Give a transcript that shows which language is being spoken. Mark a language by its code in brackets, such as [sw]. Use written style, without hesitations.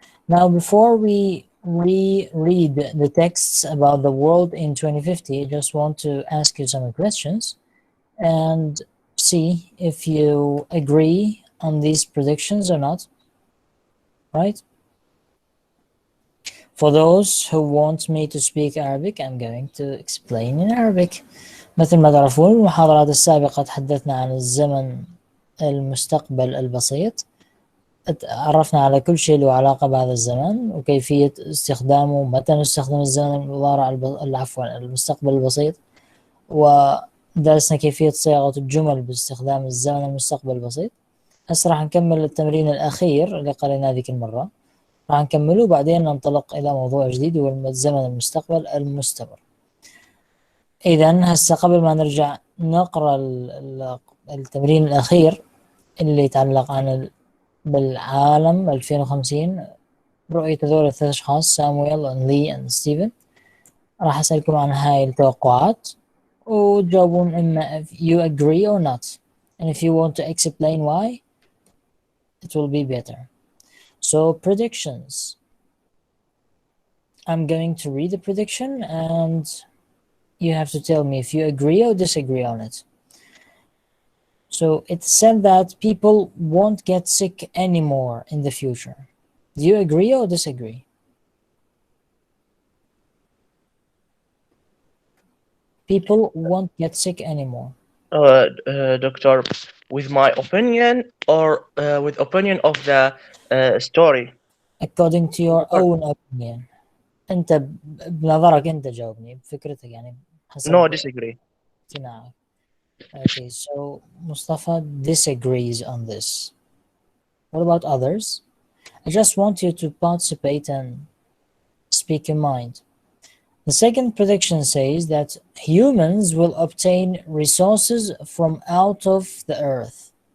[en] Now, before we reread the texts about the world in 2050, I just want to ask you some questions and see if you agree on these predictions or not. Right? For those who want me to speak Arabic, I'm going to explain in Arabic. [ar] مثل ما تعرفون المحاضرات السابقة تحدثنا عن الزمن المستقبل البسيط، عرفنا على كل شيء له علاقة بهذا الزمن وكيفية استخدامه، متى نستخدم الزمن المضارع المستقبل البسيط، ودرسنا كيفية صياغة الجمل باستخدام الزمن المستقبل البسيط. هسه راح نكمل التمرين الأخير اللي قريناه ذيك المرة، راح نكمله وبعدين ننطلق إلى موضوع جديد وهو الزمن المستقبل المستمر. إذا هسه قبل ما نرجع نقرأ التمرين الأخير اللي يتعلق عن بالعالم 2050، رؤية هذول الثلاث أشخاص سامويل لي وستيفن، راح أسألكم عن هاي التوقعات وتجاوبون إما [en] if you agree or not, and if you want to explain why it will be better. So predictions. I'm going to read the prediction and you have to tell me if you agree or disagree on it. So it said that people won't get sick anymore in the future. Do you agree or disagree? People won't get sick anymore. Doctor, with my opinion or with opinion of the story? according to your own opinion. [ar] أنت بنظرك أنت جاوبني بفكرتك يعني حسب [en] No, disagree. [ar] اقتناعك. [en] Okay, so Mustafa disagrees on this. What about others? I just want you to participate and speak your mind. The second prediction says that humans will obtain resources from out of the earth.